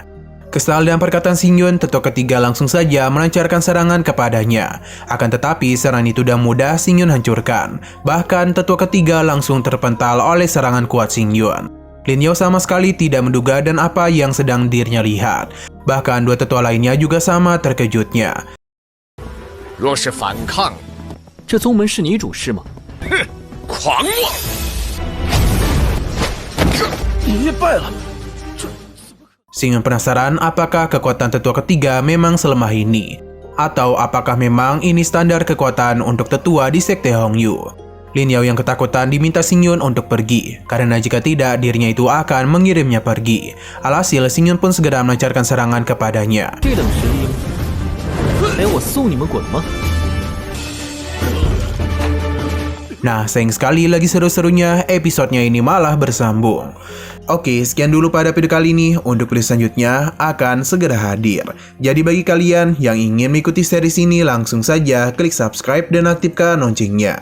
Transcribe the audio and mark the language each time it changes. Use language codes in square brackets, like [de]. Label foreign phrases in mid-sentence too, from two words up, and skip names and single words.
[id] Kesal dengan perkataan Xingyun, tetua ketiga langsung saja melancarkan serangan kepadanya. Akan tetapi serangan itu sudah mudah Xingyun hancurkan. Bahkan tetua ketiga langsung terpental oleh serangan kuat Xingyun. Lin Yao sama sekali tidak menduga dan apa yang sedang dirinya lihat. Bahkan 2 tetua lainnya juga sama terkejutnya. [zh] 若是反抗，这宗门是你主事吗？哼，狂妄！你也败了。 [id] Xingyun penasaran apakah kekuatan tetua ketiga memang selemah ini, atau apakah memang ini standar kekuatan untuk tetua di sekte Hongyu. Lin Yao yang ketakutan diminta Xingyun untuk pergi, karena jika tidak dirinya itu akan mengirimnya pergi. Alhasil Xingyun pun segera melancarkan serangan kepadanya. [zh] 这等实力，连我送你们滚吗？ [id] Nah, sayang sekali lagi seru-serunya episodenya ini malah bersambung. Oke, sekian dulu pada video kali ini. Untuk video selanjutnya akan segera hadir. Jadi bagi kalian yang ingin mengikuti series ini, langsung saja klik subscribe dan aktifkan loncengnya.